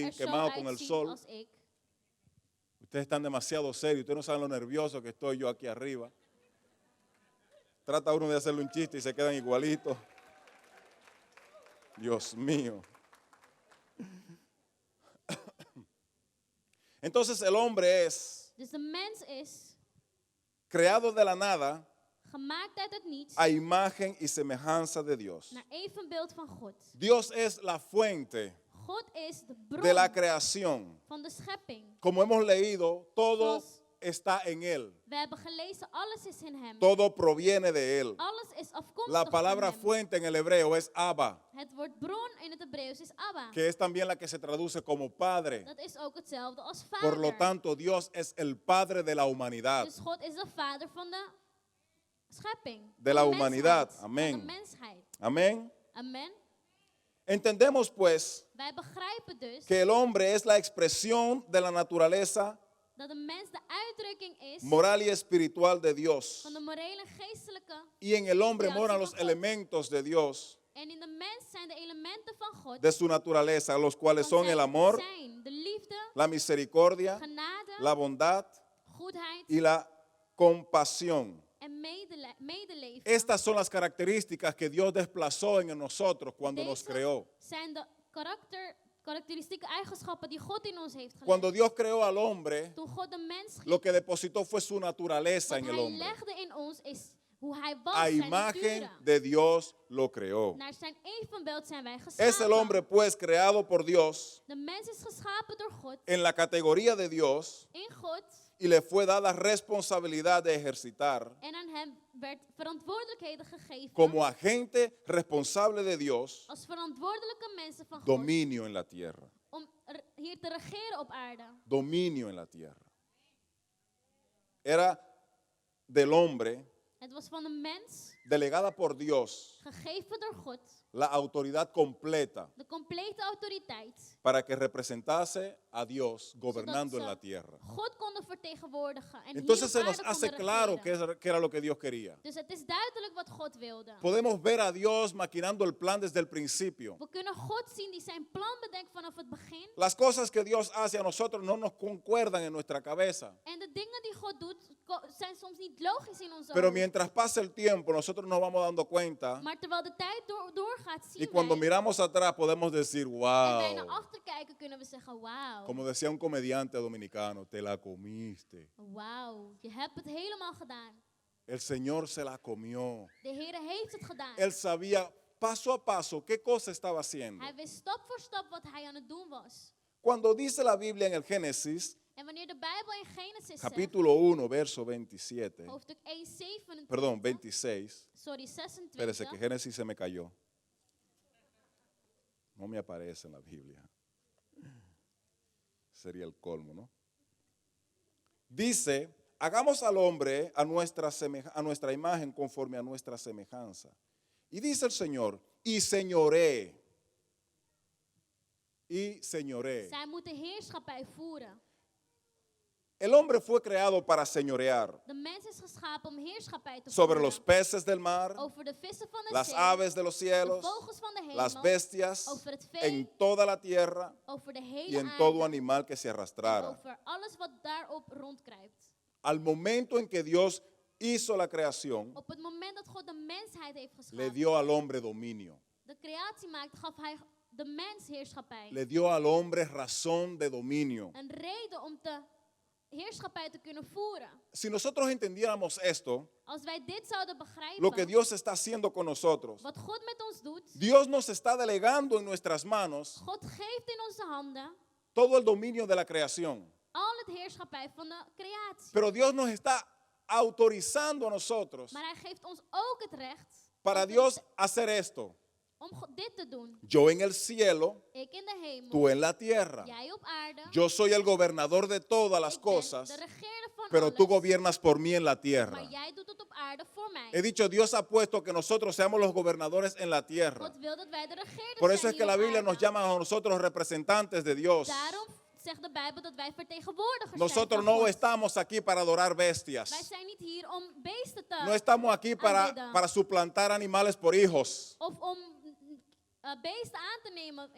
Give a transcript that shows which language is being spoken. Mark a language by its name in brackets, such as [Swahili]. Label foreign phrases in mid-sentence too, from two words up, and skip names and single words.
[Dutch] er zo [Spanish] quemado con el [Dutch] uitziet [Spanish] sol. [Dutch] als ik. [Spanish] Ustedes están demasiado serios, ustedes no saben lo nervioso que estoy yo aquí arriba. Trata uno de hacerle un chiste y se quedan igualitos. Dios mío. Entonces el hombre es [Dutch] Dus de mens is [Spanish] creado de la nada [Dutch] gemaakt uit het niets [Spanish] a imagen y semejanza de Dios. [Dutch] naar evenbeeld van God. [Spanish] Dios es la fuente [Dutch] God is de bron [Spanish] de la creación. [Dutch] van de schepping. [Spanish] Como hemos leído, todo [Dutch] Zoals [Spanish] está en Él. [Dutch] we hebben gelezen, alles is in hem. [Spanish] Todo proviene de Él. [Dutch] Alles is afkomstig [Spanish] La palabra [Dutch] van hem. [Spanish] fuente en el hebreo es Abba, [Dutch] Het woord bron in het Hebreeuws is Abba. [Spanish] que es también la que se traduce como Padre. [Dutch] Dat is ook hetzelfde als [Spanish] Por lo [Dutch] vader. [Spanish] tanto, Dios es el Padre de la humanidad. [Dutch] Dus God is de vader van de schepping. [Spanish] De [Dutch] van [Spanish] la [Dutch] de [Spanish] humanidad. [Dutch] mensheid, [Spanish] Amén. [Dutch] Van de mensheid. [Spanish] Amén. [Dutch] Amen. [Spanish] Entendemos pues [Dutch] Wij begrijpen dus [Spanish] que el hombre es la expresión de la naturaleza [Dutch] dat de mens de uitdrukking is [Spanish] moral y espiritual de Dios. [Dutch] van de morele en geestelijke. [Spanish] Y en el hombre [Dutch] creatie [Spanish] moran [Dutch] van [Spanish] los [Dutch] God. [Spanish] elementos de Dios, [Dutch] En in de mens zijn de elementen van God. [Spanish] de su naturaleza, los cuales [Dutch] van [Spanish] son el [Dutch] zijn [Spanish] amor, [Dutch] zijn de liefde, [Spanish] la misericordia, [Dutch] genade, [Spanish] la bondad [Dutch] goedheid [Spanish] y la compasión. [Dutch] en medeleven. [Spanish] Estas son las características que Dios desplazó en nosotros cuando nos [Dutch] Deze [Spanish] creó. [Dutch] zijn de karakteristieke eigenschappen die God in ons heeft gelegd. [Spanish] Cuando Dios creó al hombre, [Dutch] Toen God de mens schiep, [Spanish] lo que depositó fue su naturaleza [Dutch] wat [Spanish] en el [Dutch] hij [Spanish] hombre. [Dutch] legde in ons is hoe hij was, [Spanish] A [Dutch] zijn [Spanish] imagen [Dutch] nature. [Spanish] de Dios lo creó. [Dutch] Naar zijn evenbeeld zijn wij [Spanish] Es [Dutch] geschapen. [Spanish] el hombre pues creado por Dios [Dutch] De mens is geschapen door God, [Spanish] en la categoría de Dios [Dutch] in God. [Spanish] y le fue dada responsabilidad de ejercitar [Dutch] En aan hem werd verantwoordelijkheden gegeven [Spanish] como agente responsable de Dios [Dutch] als verantwoordelijke mensen van God [Spanish] dominio en la tierra. [Dutch] om hier te regeren op aarde. [Spanish] Dominio en la tierra. Era del hombre, [Dutch] Het was van de mens, [Spanish] delegada por Dios, [Dutch] gegeven door God, [Spanish] la autoridad completa [Dutch] de complete autoriteit, [Spanish] para que representase a Dios gobernando en [Dutch] zodat [Spanish] la [Dutch] ze [Spanish] tierra. [Dutch] God konden vertegenwoordigen. En [Spanish] Entonces [Dutch] hier [Spanish] se [Dutch] op [Spanish] nos [Dutch] aarde [Spanish] hace [Dutch] konden [Spanish] claro [Dutch] regeren. [Spanish] que era lo que Dios quería. [Dutch] Dus het is duidelijk wat God wilde. [Spanish] Podemos ver a Dios maquinando el plan desde el principio. [Dutch] We kunnen God zien die zijn plan bedenkt vanaf het begin. [Spanish] Las cosas que Dios hace a nosotros no nos concuerdan en nuestra cabeza. [Dutch] En de dingen die God doet, zijn soms niet logisch in onze [Spanish] Pero [Dutch] ogen. [Spanish] mientras pasa el tiempo, nosotros nos vamos dando cuenta. [Dutch] Maar terwijl de tijd doorgaat, [Spanish] Y [Dutch] zien [Spanish] cuando [Dutch] wij. [Spanish] miramos atrás podemos decir, [Dutch] En wij naar [Spanish] wow. [Dutch] achter kijken, kunnen we zeggen, wauw. [Spanish] Como decía un comediante dominicano, te la comiste. [Dutch] Wauw, je hebt het helemaal gedaan. [Spanish] El Señor se la comió. [Dutch] De Heer heeft het gedaan. [Spanish] Él sabía paso a paso qué cosa estaba haciendo. [Dutch] Hij wist stap voor stap wat hij aan het doen was. [Spanish] Cuando dice la Biblia en el Génesis, [Dutch] En wanneer de Bijbel in Genesis zegt, [Spanish] capítulo 1, verso 27, [Dutch] hoofdstuk 1, 27, [Spanish] perdón, 26. [Dutch] sorry, [Spanish] Espérese, [Dutch] 26, [Spanish] que Génesis se me cayó. No me aparece en la Biblia. Sería el colmo, ¿no? Dice, hagamos al hombre a nuestra imagen conforme a nuestra semejanza. Y dice el Señor, y señoré. Y señoré. [Dutch] zij moeten heerschappij voeren. [Spanish] El hombre fue creado para señorear [Dutch] De mens is geschapen om heerschappij te [Spanish] sobre [Dutch] voeren [Spanish] los peces del mar, [Dutch] over de vissen van de [Spanish] las [Dutch] zee, [Spanish] aves de los [Dutch] de [Spanish] cielos, [Dutch] vogels van de [Spanish] las [Dutch] hemel, [Spanish] bestias, [Dutch] over het vee, [Spanish] en toda la tierra [Dutch] over de [Spanish] y [Dutch] hele [Spanish] en todo [Dutch] aarde, [Spanish] animal que se [Dutch] en [Spanish] arrastrara. [Dutch] over alles wat daarop rondkruipt. [Spanish] Al momento en que Dios hizo la creación, [Dutch] Op het moment dat God de mensheid heeft [Spanish] le [Dutch] geschapen, [Spanish] dio al hombre dominio. [Dutch] de creatie maakte, gaf hij de mens heerschappij. [Spanish] Le dio al hombre razón de dominio. [Dutch] Een reden om te heerschappij te kunnen voeren. [Spanish] Si nosotros entendiéramos esto, [Dutch] Als wij dit zouden begrijpen, [Spanish] lo que Dios está haciendo con nosotros, [Dutch] wat God met ons doet, [Spanish] Dios nos está delegando en nuestras manos [Dutch] God geeft in onze handen [Spanish] todo el dominio de la creación. [Dutch] al het heerschappij van de creatie. [Spanish] Pero Dios nos está autorizando a nosotros [Dutch] Maar hij geeft ons ook het recht [Spanish] para Dios hacer esto. [Dutch] om dit te doen. [Spanish] Yo en el cielo, [Dutch] Ik in de hemel, [Spanish] tú en la tierra. [Dutch] jij op aarde. [Spanish] Yo soy el gobernador de todas las [Dutch] Ik ben [Spanish] cosas, [Dutch] de regeerder van [Spanish] pero tú [Dutch] alles, [Spanish] gobiernas por mí en la tierra. [Dutch] maar jij doet het op aarde voor mij. [Spanish] He dicho, Dios ha puesto que nosotros seamos los gobernadores en la tierra. [Dutch] God wil dat wij de regeerders [Spanish] Por eso [Dutch] zijn [Spanish] es que [Dutch] hier [Spanish] la [Dutch] op [Spanish] Biblia [Dutch] aarde. [Spanish] nos llama a nosotros representantes de Dios. [Dutch] Daarom zegt de Bijbel dat wij vertegenwoordigers [Spanish] Nosotros [Dutch] zijn van [Spanish] no [Dutch] God. [Spanish] estamos aquí para adorar [Dutch] Wij [Spanish] bestias. [Dutch] zijn niet hier om beesten te [Spanish] No estamos aquí [Dutch] aanbidden. [Spanish] para suplantar animales por hijos. [Dutch] Of om beesten aan te nemen in plaats